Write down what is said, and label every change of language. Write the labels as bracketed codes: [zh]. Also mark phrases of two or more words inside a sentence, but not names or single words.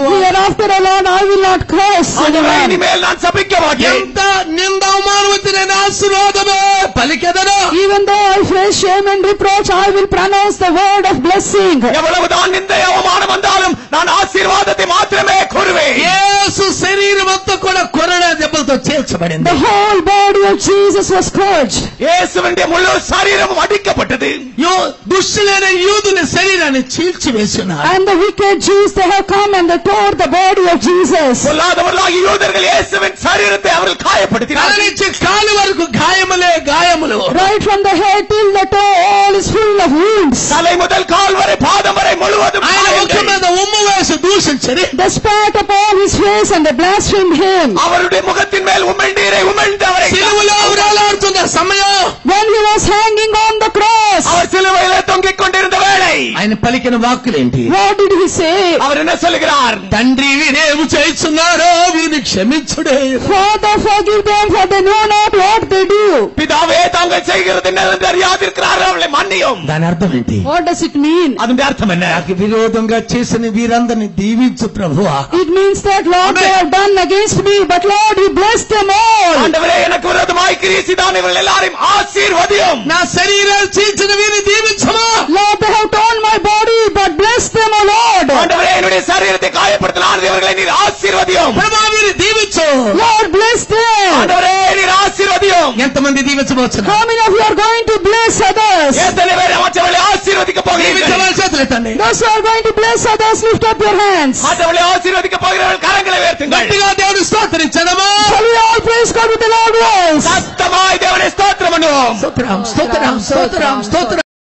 [en] Hereafter, O Lord, I will not curse [ta] ஆண்டவரே, [en] anyone. [ta] இனிமேல் நான் சபிக்க மாட்டேன். [te] ఎంత నింద అవమానం వచ్చిన నేను ఆశీర్వాదమే పలికెదను. [en] Even though I face shame and reproach, I will pronounce the word of blessing. [ta] எவ்வளவுதான் நிந்தை அவமானம் வந்தாலும் நான் ஆசீர்வாதத்தை மாத்திரமே கூறுவேன். [te] యేసు శరీరం అంతా కూడా కొరడా దెబ్బలతో చేర్చబడింది. [en] The whole body of Jesus was scourged. [ta] இயேசுவினுடைய முழு சரீரமும் அடிக்கப்பட்டது. [te] దుష్టులైన యూదుల శరీరాన్ని చీల్చివేస్తున్నారు. [en] And the wicked Jews, they have come and they tore the body of Jesus. [ta] சொல்லாதவர்களாகிய யூதர்கள் இயேசுவின் சரீரத்தை அவர்கள் காயப்படுத்தினார்கள். [te] నుంచి కాలు వరకు గాయములే గాయములు. [en] Right from the head till the toe, all is full of wounds. [ta] தலை முதல் கால் வரை பாதம் வரை முழுவதும் [te] ఆయన ముఖం [ta] காயங்கள். [te] మీద ఉమ్ము వేసి దూషించని. [en] They spat upon his face and they blasphemed him. [ta] அவருடைய முகத்தின் மேல் உமிழ்நீரை உமிழ்ந்தவரை [te] సిలువలో వేలాడుతున్న సమయం [en] When he was hanging on the cross, [ta] அவர் சிலுவையிலே தொங்கிக் கொண்டிருந்த வேளை [te] ఆయన పలికిన వాక్కులేంటి? [en] what did he say? [ta] அவர் என்ன சொல்லுகிறார்? [te] తండ్రి వీరేమి చేస్తున్నారో వీరిని క్షమించుడే. [en] Father, forgive them, for they know not what they do. [ta] பிதாவே, தாங்கள் செய்கிறது என்னவென்று அறியாதிருக்கிறார்கள், அவர்களை மன்னியும். [te] దాని అర్థం ఏంటి? [en] What does it mean? [ta] அதனுடைய அர்த்தம் என்ன? [te] నాకు విరోధంగా చేసిన వీరందరిని దీవించు ప్రభువా. [en] It means that, Lord, they have done against me, but Lord, you bless them all. [ta] ஆண்டவரே, எனக்கு விரோதமாய் கிரியை செய்தான் இவர்கள் எல்லாரையும் ஆசீர்வதியும். [te] నా శరీరాలు చీల్చిన వీరిని దీవించమా. [en] Lord, they have torn my body, but bless them, O Lord. [ta] ஆண்டவரே, என்னுடைய சரீரத்தை காயப்படுத்தினார், இவர்களை நீர் ஆசீர்வதியும். [te] ప్రభా వీరిని దీవించు. [en] Lord, bless them. [ta] ஆண்டவரே, நீர் ஆசீர்வதியும். [te] ఎంతమంది దీవించబోతున్నారు? [en] How many of you are going to bless others? [ta] எத்தனை பேர் மற்றவர்களை ஆசீர்வதிக்க போகிறீர்கள்? [te] దీవించమని చేతులు ఎత్తండి. [en] Those who are going to bless others, lift up your hands. [ta] மற்றவர்களை ஆசீர்வதிக்க போகிறவர்கள் கரங்களை உயர்த்துங்கள். [te] గట్టిగా దేవుని స్తోత్రించదమా. [en] Shall we all praise God with a loud voice? [ta] சத்தமாய் தேவனை ஸ்தோத்திரம் பண்ணுவோம். [te] స్తోత్రం స్తోత్రం స్తోత్రం స్తోత్రం.